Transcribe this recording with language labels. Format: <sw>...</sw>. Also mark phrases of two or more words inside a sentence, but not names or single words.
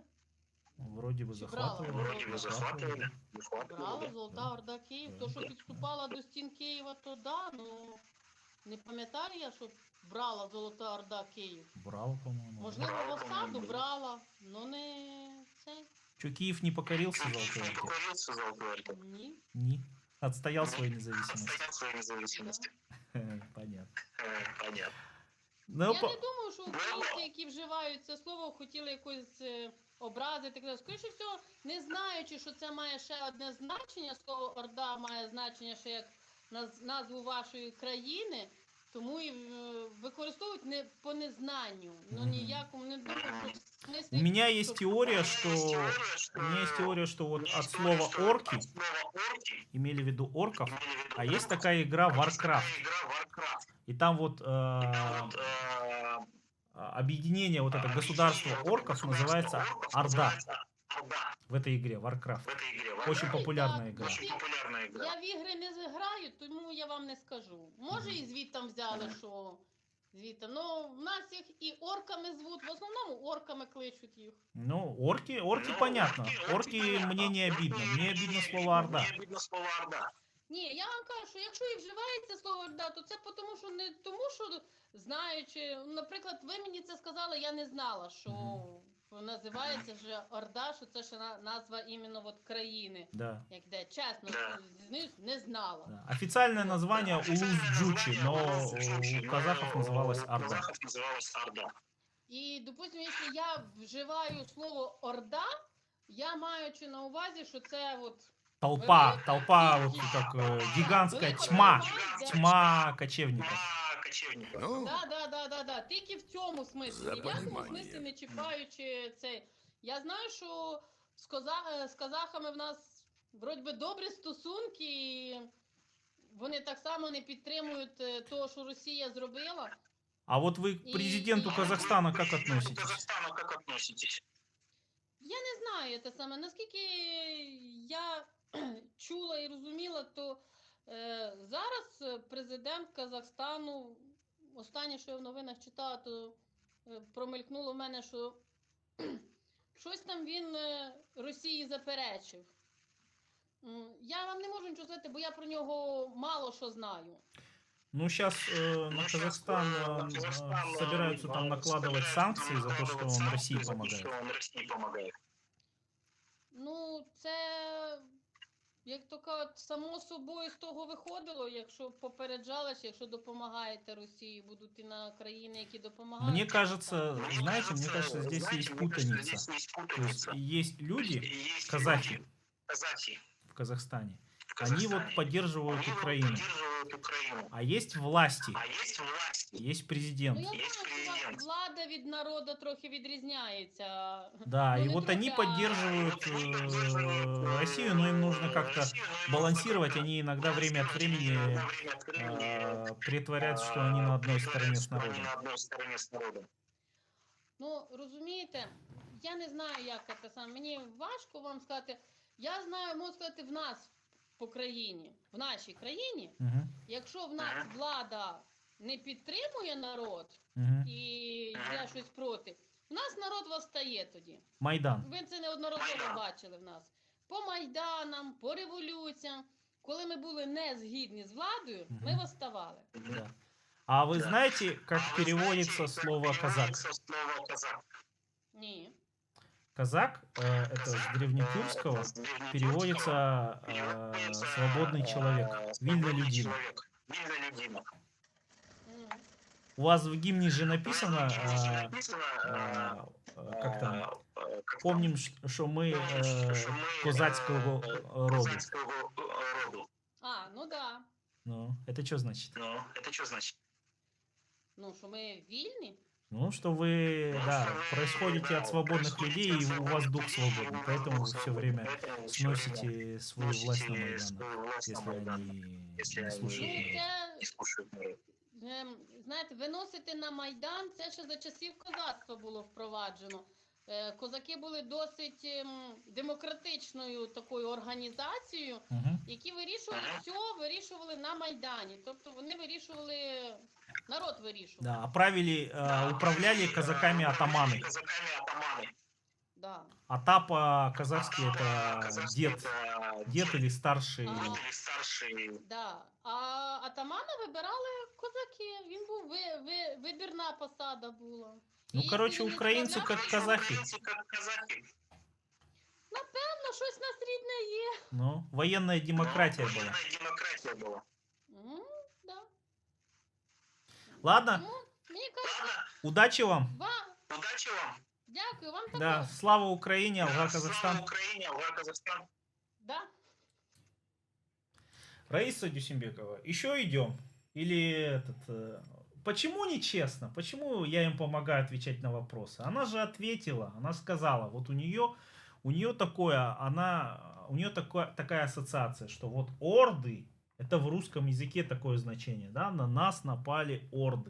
<ru>Вроде бы</ru> <uk>Чи брали?</uk> <ru>захватывали.</ru> <uk>Брала Золота Орда Київ. То, що підступала до стін Києва, то да, ну не пам'ятаю я, що брала Золота Орда Київ.</uk> <ru>Брал, по-моему.</ru> <uk>Можливо, в осаду брала, але не цей.</uk> <ru>Что, Киев не покорился Золотой Орде?</ru> <uk>Ні. Не.</uk> <ru>Отстоял свою независимость. Понятно.</ru> <uk>Ну, Я не думаю, що українці, які вживають це слово, хотіли якось образити. Скоріше всього, не знаючи, що це має ще одне значення, слово Орда має значення ще як назву вашої країни, тому і використовують не по незнанню. Ну ніякому не думаю, що в смислі...</uk> <ru>У меня есть теория, что вот от слова орки имели в виду орков, а есть такая игра Warcraft. И там вот объединение вот это государства орков называется Орда. В этой игре Warcraft. Очень популярная игра.</ru> <uk>Я в ігри не граю, тому я вам не скажу. Може і звідтам взяли, що звідти. Ну, в нас їх і орками звуть, в основному орками кличуть їх.</uk> <ru>Ну, орки понятно. Орки мне не обидно. Мне обидно слово Орда.</ru> <uk>Ні, я вам кажу, що якщо і вживається слово Орда, то це тому, що не тому, що знаючи, наприклад, ви мені це сказали, я не знала, що називається вже Орда, що це ще назва іменно от країни.</uk> <ru>Да.</ru> <uk>Як де, чесно, не знала.</uk> <ru>Да. Официальное название Улус-Джучи, но у казахов называлась Орда.</ru> <uk>І, допустим, якщо я вживаю слово Орда, я маючи на увазі, що це от</uk> <ru>Толпа, вот как гигантская тьма кочевников. Да.</ru> <uk>Тільки в цьому смислі. Ні в якому смислі не чіпаючи це. Я знаю, що з казахами в нас вроді би добрі стосунки, і вони так само не підтримують того, що Росія зробила.</uk> <ru>А вот вы к президенту Казахстана как относитесь?</ru> <uk>Я не знаю те саме. Наскільки я чула і розуміла, то зараз президент Казахстану, останнє, що я в новинах читала, то промелькнуло в мене, що щось там він Росії заперечив. Я вам не можу нічого сказати, бо я про нього мало що знаю.</uk> <ru>Ну, сейчас на Казахстан собираются там накладывать санкции за то, что он России помогает.</ru> <uk>Ну, це, як то кажуть, само собою з того виходило, якщо попереджалось, якщо допомагаєте Росії, будуть і на країни, які допомагають.</uk> <ru>Мне кажется, знаете, здесь есть путаница. То есть есть люди, казахи в Казахстане, они вот поддерживают Украину. А есть власти, есть президент.</ru> <uk>Ну, я знаю, що влада від народу трохи відрізняється.</uk> <ru>Да, Ну, и не вот</ru> <uk>трохи,</uk> <ru>они поддерживают Россию, но им нужно как-то балансировать. Они иногда время от времени притворяются, что они на одной стороне с народом.</ru> <uk>Ну, розумієте, я не знаю, як це саме. Мені важко вам сказати. Я знаю, можу сказати, в нас по країні, в нашій країні, Мгм. якщо в нас влада не підтримує народ Мгм. і йде щось проти, в нас народ восстає тоді. Майдан. Ви це неодноразово бачили в нас. По Майданам, по революціям. Коли ми були не згідні з владою, ми Мгм. восставали.</uk> <ru>Да. А вы знаете, как переводится слово казак? Слово казак.</ru> <uk>Ні.</uk> <ru>Казак это с древнетюркского переводится свободный человек,</ru> <uk>вільна людина. Вільна людина. М.</uk> <ru>У вас в гимне же написано, как там, помним, что мы козацкого роду.</ru> <uk>Козацького роду.</uk> <ru>А, ну да. Ну, это что значит?</ru> <uk>Ну, це що значить? Ну, що ми вільні?</uk> <ru>Ну, что вы, да, происходите от свободных людей, и у вас дух свободный, поэтому вы все время сносите свою власть на Майданах, если они не слушают</ru> <uk>Ну,</uk> <ru>народ.</ru> <uk>це, Не слушають народ. знаєте, виносити на Майдан, це ще за часів козацтва було впроваджено. Козаки були досить демократичною такою організацією, Мгм. які вирішували все, вирішували на Майдані. Тобто вони вирішували, народ вирішував.</uk> <ru>Да, а управляли казаками атаманы.</ru> <uk>Казаками атамани.</uk> <ru>Да. Ата по-казахски это дед или старший. Ага. Или старший. Да.</ru> <uk>А атамана вибирали козаки. Він був вибірна посада була.</uk> <ru>Ну,</ru> <uk>І короче, якщо він не</uk> <ru>украинцы</ru> <uk>справлявся,</uk> <ru>как казахи.</ru> <uk>Українці як казахи. напевно, щось нас рідне є.</uk> <ru>Ну, военная демократия была.</ru> <uk>Воєнна демократія була.</uk> <ru>Да. Ладно,</ru> <uk>Ну, мені кажуть,</uk> <ru>Ладно, удачи вам.</ru> <uk>удачі вам. дякую, вам також.</uk> <ru>Да, слава Украине, Алга</ru> <uk>Слава</uk> <ru>Казахстан.</ru> <uk>Україні, Алга Казахстан.</uk> <ru>Да. Раиса Дюсимбекова, еще идем? Или почему нечестно? Почему я им помогаю отвечать на вопросы? Она же ответила, она сказала, вот у нее такая ассоциация, что вот орды, это в русском языке такое значение, да, на нас напали орды.</ru>